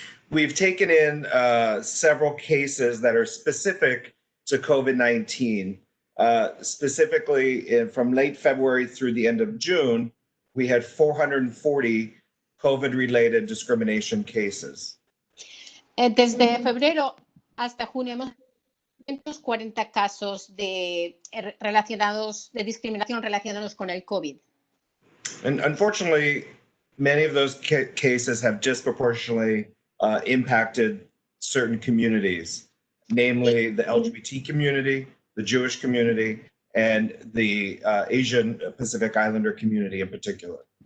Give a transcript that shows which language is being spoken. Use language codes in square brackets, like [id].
[en] We've taken in several cases that are specific to COVID-19 Specifically, from late February through the end of June, we had 440 COVID-related discrimination cases. [es] Desde febrero hasta junio hemos 240 casos de discriminación relacionados con el COVID. [en] And unfortunately, many of those cases have disproportionately impacted certain communities, namely the LGBT community, the Jewish community, and the Asian Pacific Islander community in particular.